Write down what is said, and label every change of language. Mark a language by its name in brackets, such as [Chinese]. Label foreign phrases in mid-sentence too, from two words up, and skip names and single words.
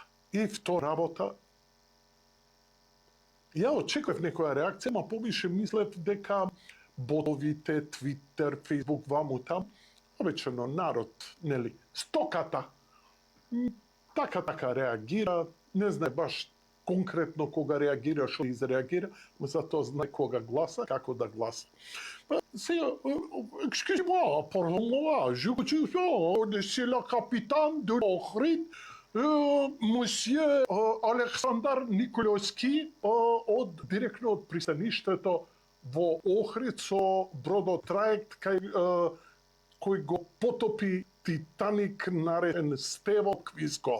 [Macedonian] И втора работа, ја очекував некоја реакција, ма повише мислев дека ботовите, Твитер, Фейсбук, ваму там, обичено народ, нели, стоката, така реагира, не знае баш конкретно кога реагира, што изреагира, но затоа знае кога гласа, како да гласа. Сега, [French] excusez-moi, pardon-moi, je suis le capitaine de l'Ohrid, [Macedonian] Мосје Александар Николовски директно од пристаништето во Охрид со бродотраект кој го потопи Титаник наречен Стево Квиско.